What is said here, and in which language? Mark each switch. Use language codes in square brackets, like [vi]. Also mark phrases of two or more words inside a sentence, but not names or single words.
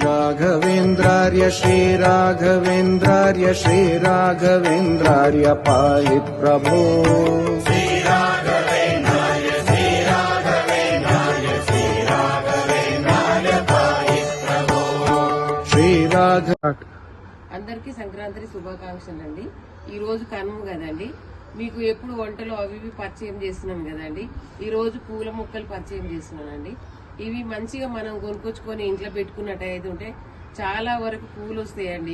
[sa] श्रीराघवेन्द्रार्य श्रीराघवेन्द्रार्य श्रीराघवेन्द्रार्य पाहि प्रभो श्रीराघवेन्द्रार्य श्रीराघवेन्द्रार्य श्रीराघवेन्द्रार्य पाहि प्रभो श्रीराघ [te] అందరికీ సంక్రాంతి శుభాకాంక్షలు అండి. ఈ రోజు కనుమ కదండి, మీకు ఎప్పుడు వంటలు అవి ఇవి పరిచయం చేస్తున్నాం కదండి. ఈ రోజు పూల మొక్కలు పరిచయం చేస్తున్నానండి. ఇవి మంచిగా మనం కొనుక్కొచ్చుకొని ఇంట్లో పెట్టుకున్నట్టయితే ఉంటే చాలా వరకు పూలు వస్తాయండి.